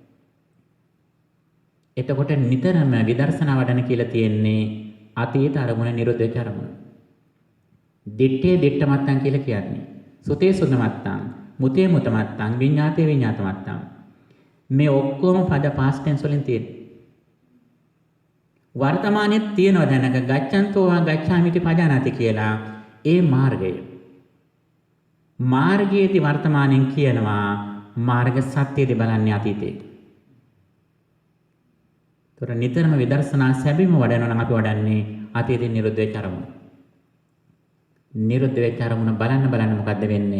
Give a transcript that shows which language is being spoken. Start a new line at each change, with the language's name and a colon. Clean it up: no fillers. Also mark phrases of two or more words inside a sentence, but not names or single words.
Sinhala: එතකොට නිතරම විදර්ශනා වඩන කියලා තියෙන්නේ අතීත අරමුණ නිරෝධ වෙච්ච අරමුණ.
Pali: දිත්තේ දිට්ඨ මත්තං
Sinhala: කියලා කියන්නේ.
Pali: සුතේ සුත මත්තං, මුතේ මුත මත්තං, විඤ්ඤාතේ විඤ්ඤාත මත්තං.
Sinhala: මේ ඔක්කොම පද
English: past tense
Sinhala: වලින් තියෙන. වර්තමානයේ තියෙනවා දැනක
Pali: ගච්ඡන්තෝ වා ගච්ඡාමිති පජානාති
Sinhala: කියලා ඒ මාර්ගය. මාර්ගයේදී වර්තමානයෙන් කියනවා මාර්ග සත්‍යයේදී බලන්නේ අතීතේ. ඒතර නිතරම විදර්ශනා සැබීම වඩනවා නම් අපි වඩන්නේ අතීතේ නිරුද්ධ වෙච්ච අරමුණ. නිරුද්ධ වෙච්ච අරමුණ බලන්න මොකද්ද වෙන්නේ?